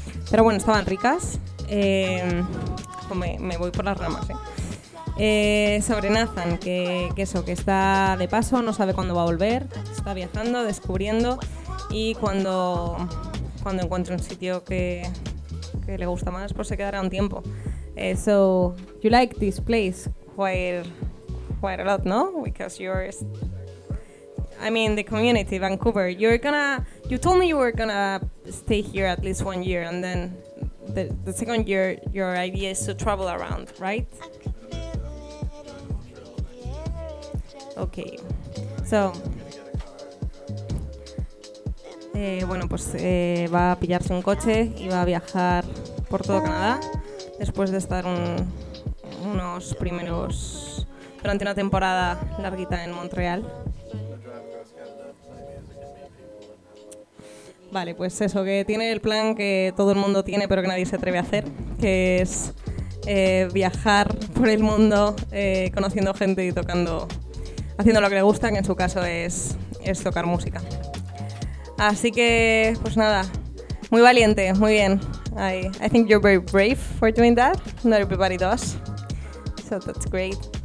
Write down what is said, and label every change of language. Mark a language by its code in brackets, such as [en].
[es] Pero bueno, estaban ricas. Me voy por las ramas, sobre Nathan, que eso, que está de paso, no sabe cuándo va a volver, está viajando, descubriendo. Y cuando encuentre un sitio que le gusta más, pues se quedará un tiempo. [en] So you like this place quite a lot, no? Because the community Vancouver. You told me you were gonna stay here at least 1 year, and then the second year your idea is to travel around, right? Okay. So. [es] Bueno, pues va a pillarse un coche y va a viajar por todo Canadá. después de estar unos primeros durante una temporada larguita en Montreal. Vale, pues eso, que tiene el plan que todo el mundo tiene pero que nadie se atreve a hacer, que es viajar por el mundo conociendo gente y tocando, haciendo lo que le gusta, que en su caso es tocar música. Así que, pues nada, muy valiente, muy bien. [en] I think you're very brave for doing that, not everybody does, so that's great.